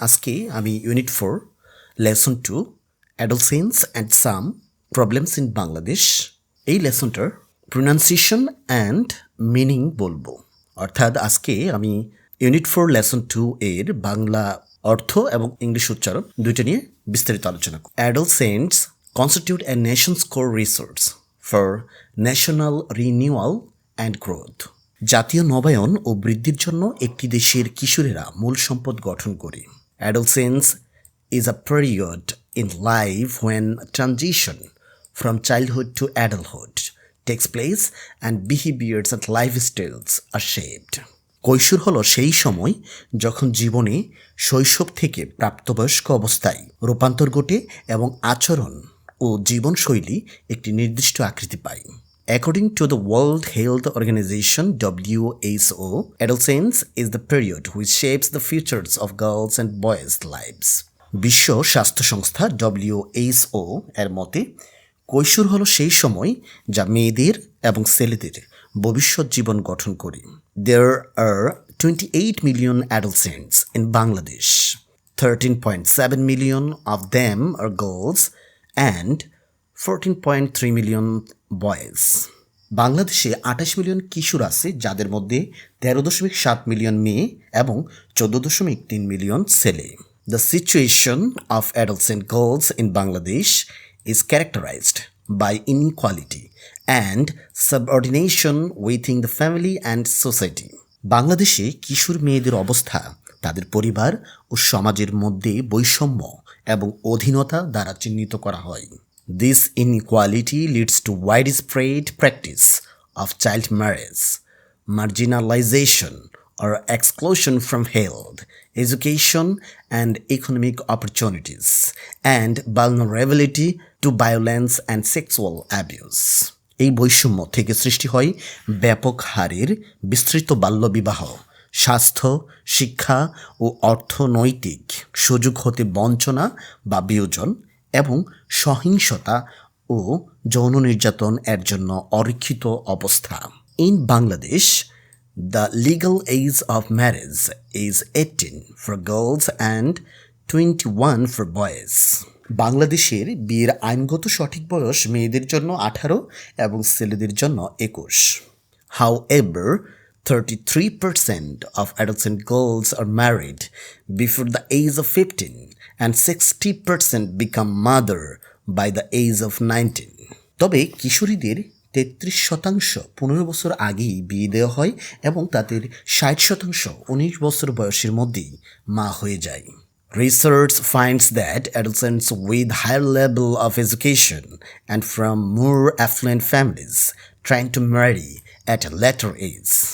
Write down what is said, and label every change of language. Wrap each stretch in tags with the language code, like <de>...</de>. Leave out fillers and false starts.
<bn>আজকে আমি Unit-4 Lesson-2 Adolescence and Some Problems in Bangladesh এই লেসনটার</bn> <en>pronunciation and meaning</en> <bn>বলবো। অর্থাৎ আজকে আমি Unit-4 Lesson-2 এর বাংলা অর্থ এবং ইংলিশ উচ্চারণ দুইটা নিয়ে বিস্তারিত আলোচনা করব।</bn> <en>Adolescents constitute a nation's core resource for national renewal and growth.</en> <bn>জাতীয় নবায়ন ও বৃদ্ধির জন্য একটি দেশের কিশোরেরা মূল সম্পদ গঠন করে।</bn> <en>Adolescence is a period in life when transition from childhood to adulthood takes place and behaviors and lifestyles are shaped.</en> <bn>কৈশোর হলো সেই সময় যখন জীবনে শৈশব থেকে প্রাপ্তবয়স্ক অবস্থায় রূপান্তর ঘটে এবং আচরণ ও জীবনশৈলী একটি নির্দিষ্ট আকৃতি পায়।</bn> <en>According to the World Health Organization (WHO), adolescence is the period which shapes the futures of girls and boys' lives.</en> <bn>বিশ্ব স্বাস্থ্য সংস্থা WHO এর মতে কৈশোর হলো সেই সময় যা মেয়েদের এবং ছেলেদের ভবিষ্যৎ জীবন গঠন করে।</bn> <en>There are 28 million adolescents in Bangladesh. 13.7 million of them are girls and 14.3 million boys.</en> <bn>বাংলাদেশে 28 মিলিয়ন কিশোর আছে, যাদের মধ্যে 13.7 মিলিয়ন মেয়ে এবং 14.3 মিলিয়ন ছেলে।</bn> <en>The situation of adolescent girls in Bangladesh is characterized by inequality and subordination within the family and society.</en> <bn>বাংলাদেশে কিশোর মেয়েদের অবস্থা তাদের পরিবার ও সমাজের মধ্যে বৈষম্য এবং অধীনতা দ্বারা চিহ্নিত করা হয়।</bn> <en>This inequality leads to widespread practice of child marriage, marginalization or exclusion from health, education and economic opportunities, and vulnerability to violence and sexual abuse.</en> <bn>এই বৈষম্য থেকে সৃষ্টি হয় ব্যাপক হারের বিস্তৃত বাল্যবিবাহ, স্বাস্থ্য, শিক্ষা ও অর্থনৈতিক সুযোগ হতে বঞ্চনা বা বিয়োজন এবং সহিংসতা ও যৌন নির্যাতন এর জন্য অরক্ষিত অবস্থা।</bn> <en>In Bangladesh, the legal age of marriage is 18 for girls and 21 for boys.</en> <bn>বাংলাদেশের বিয়ের আইনগত সঠিক বয়স মেয়েদের জন্য 18 এবং ছেলেদের জন্য 21।</bn> <en>However, 33% of adolescent girls are married before the age of 15 and 60% become mother by the age of 19.</en> <bn>তবে কিশোরীদের 33% 15 বছর আগেই বিয়ে দেওয়া হয় এবং তাদের 60% 19 বছর বয়সের মধ্যেই মা হয়ে যায়।</bn> <en>Research finds that adolescents with higher level of education and from more affluent families trying to marry at a later age.</en>